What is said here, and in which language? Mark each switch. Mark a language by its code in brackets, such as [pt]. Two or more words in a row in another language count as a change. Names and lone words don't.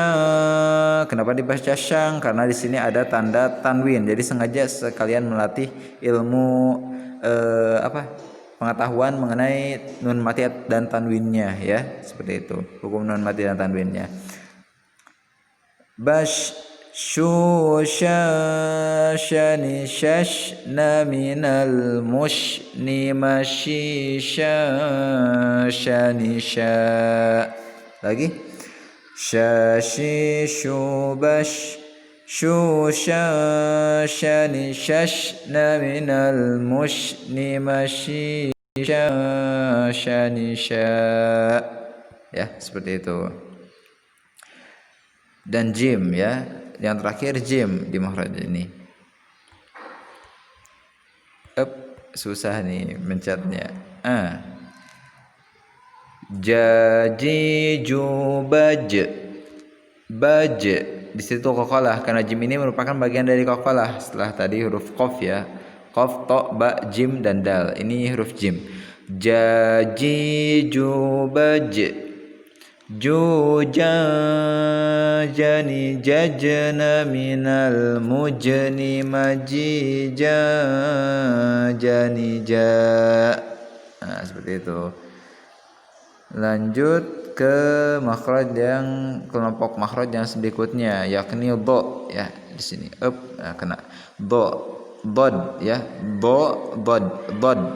[id] Kenapa dibaca syang? Karena di sini ada tanda tanwin. Jadi sengaja sekalian melatih ilmu pengetahuan mengenai nun mati dan tanwinnya ya, seperti itu. Hukum nun mati dan tanwinnya. Bash shu sha shani shash na minal mushni mashi sha shani sha. Lagi. Shashi shu bash shu sha shani shash na minal mushni mashi sha shani sha. Ya, seperti itu. Dan jim ya, yang terakhir jim di makhraj ini. Susah nih mencetnya. Jaji jubaj baj. Di situ qalqalah karena jim ini merupakan bagian dari qalqalah setelah tadi huruf qaf ya. Qaf, ta, ba, jim dan dal. Ini huruf jim. Jaji jubaj juja jani jajna minal mujni majija jani ja. Nah, seperti itu. Lanjut ke makhraj yang kelompok makhraj yang berikutnya, yakni dha ya. Di sini nah, kena dha bod ya, bod.